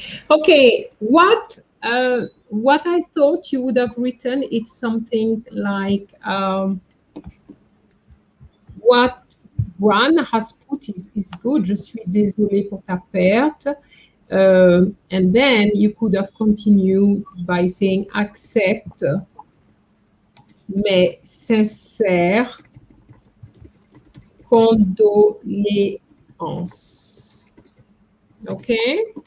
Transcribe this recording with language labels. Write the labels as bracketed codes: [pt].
[en] Okay, what I thought you would have written, it's something like what Bran has put is good. [fr] Je suis désolée pour ta perte. [en] And then you could have continued by saying accept [fr] mes sincères condoléances. [en] Okay?